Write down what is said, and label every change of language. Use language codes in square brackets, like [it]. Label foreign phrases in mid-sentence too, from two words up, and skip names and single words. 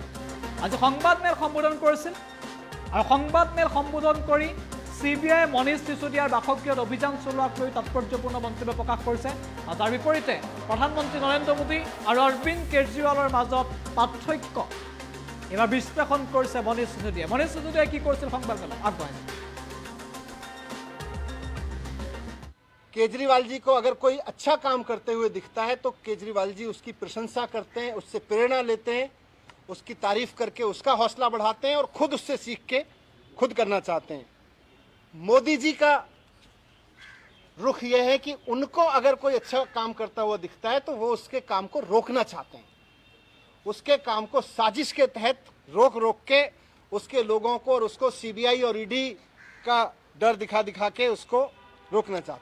[as] আজি সংবাদমেল সম্বোধন কৰিছিল আৰু সংবাদমেল সম্বোধন কৰি CBI মনীষ সিসোদিয়াৰ বাসগৃহত অভিযান চলোৱাক লৈ তাৎপৰ্যপূৰ্ণ মন্তব্য প্ৰকাশ কৰিছে। আৰু তাৰ বিপৰীতে প্ৰধানমন্ত্ৰী নৰেন্দ্ৰ মোদী আৰু অৰবিন্দ কেজৰিৱালৰ মাজত পাৰ্থক্য এবাৰ বিশ্লেষণ কৰিছে মনীষ সিসোদিয়াই। মনীষ সিসোদিয়াই কি কৰিছিল সংবাদমেলত আগবঢ়াইছে। [hi] केजरीवाल जी को अगर कोई अच्छा काम करते हुए दिखता है तो केजरीवाल जी उसकी प्रशंसा करते हैं, उससे प्रेरणा लेते हैं, उसकी तारीफ करके उसका हौसला बढ़ाते हैं और खुद उससे सीख के खुद करना चाहते हैं। मोदी जी का रुख यह है कि उनको अगर कोई अच्छा काम करता हुआ दिखता है तो वो उसके काम को रोकना चाहते हैं, उसके काम को साजिश के तहत रोक के उसके लोगों को और उसको CBI और ED का डर दिखा दिखा के उसको रोकना चाहते हैं।